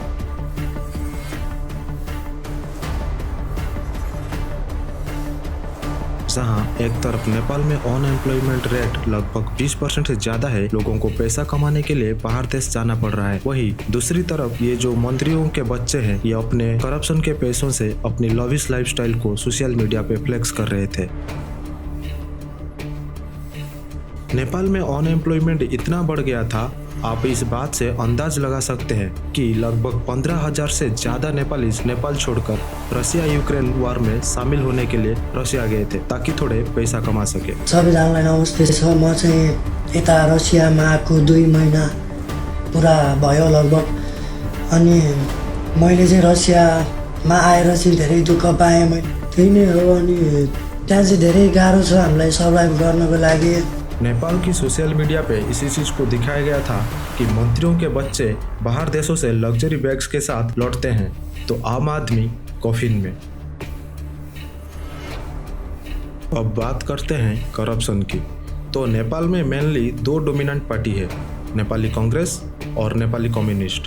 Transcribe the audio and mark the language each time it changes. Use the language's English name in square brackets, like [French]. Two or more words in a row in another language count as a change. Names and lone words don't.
[Hindi] जहां एक तरफ नेपाल में [English] unemployment rate [Hindi] लगभग 20% से ज्यादा है, लोगों को पैसा कमाने के लिए बाहर देश जाना पड़ रहा है, वहीं दूसरी तरफ ये जो मंत्रियों के बच्चे हैं ये अपने करप्शन के पैसों से अपनी [English] lavish lifestyle [Hindi] को [English] social media [Hindi] पे फ्लेक्स कर रहे थे। नेपाल में अनएम्प्लॉयमेंट इतना बढ़ गया था, आप इस बात से अंदाज लगा सकते हैं कि लगभग 15,000 से ज़्यादा नेपाली नेपाल छोड़कर रसिया यूक्रेन वार में शामिल होने के लिए रसिया गए थे ताकि थोड़े पैसा कमा सके। [Nepali] सबैजनालाई नमस्ते छ। म चाहिँ यता रसियामा आएको 2 महिना पुरा भयो लगभग। अनि मैले चाहिँ रसियामा आएर चाहिँ धेरै दुःख पाएँ। त्यही नै हो। अनि त्यहाँ चाहिँ धेरै गाह्रो छ हामीलाई सर्भाइभ गर्नको लागि। [Hindi] नेपाल की [English] social media [Hindi] पे इसी चीज़ को दिखाया गया था कि मंत्रियों के बच्चे बाहर देशों से [English] luxury bags [Hindi] के साथ लौटते हैं तो आम आदमी कॉफिन में। अब बात करते हैं करप्शन की। तो नेपाल में मेनली 2 [English] dominant party [Hindi] है, नेपाली कांग्रेस और नेपाली कम्युनिस्ट।